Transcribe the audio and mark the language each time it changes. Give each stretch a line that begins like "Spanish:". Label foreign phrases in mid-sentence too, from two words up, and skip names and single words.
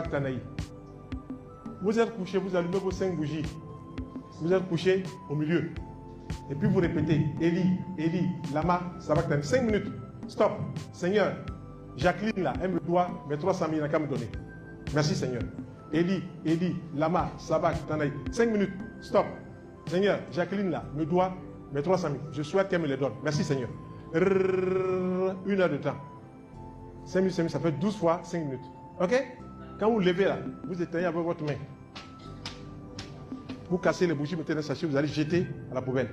Aramaic: Eli, Lama, Sabak, Tanaï.
French: vous êtes couché, vous allumez vos 5 bougies. Vous êtes couché au milieu. Et puis vous répétez,
Aramaic: Eli, Eli, lama, sabachthani.
French: 5 minutes. Stop. Seigneur, Jacqueline là, elle me doit mes 300 000 qu'à me donner. Merci Seigneur.
Aramaic: Eli, Eli, lama, sabachthani.
French: 5 minutes. Stop. Seigneur, Jacqueline là, me doit mes 300 000. Je souhaite qu'elle me les donne. Merci Seigneur. 1 heure de temps. 5 minutes, ça fait 12 fois 5 minutes. Ok? Quand vous levez là, vous éteignez avec votre main. Vous cassez les bougies, mettez dans le sachet, vous allez jeter à la poubelle.